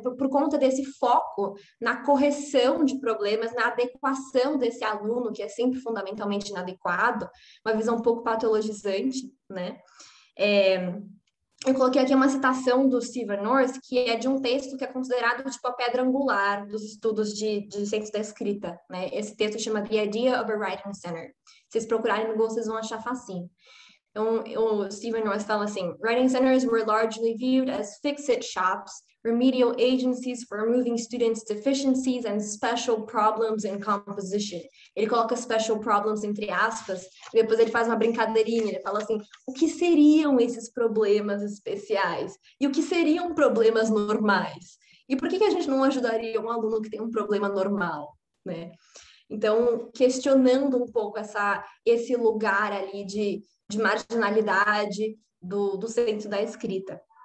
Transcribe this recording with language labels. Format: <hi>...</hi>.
<pt>Por conta desse foco na correção de problemas, na adequação desse aluno, que é sempre fundamentalmente inadequado, uma visão um pouco patologizante, né? Eu coloquei aqui uma citação do Stephen North, que é de um texto que é considerado tipo a pedra angular dos estudos de ciência da escrita, né? Esse texto chama The Idea of a Writing Center. Se vocês procurarem no Google, vocês vão achar facinho. Então, o Stephen North fala assim:</pt> <en>writing centers were largely viewed as fix-it shops, remedial agencies for removing students' deficiencies and special problems in composition.</en> <pt>Ele coloca special problems entre aspas, e depois ele faz uma brincadeirinha, ele fala assim: o que seriam esses problemas especiais? E o que seriam problemas normais? E por que a gente não ajudaria um aluno que tem um problema normal, né? Então, questionando um pouco esse lugar ali de marginalidade do centro da escrita.</pt>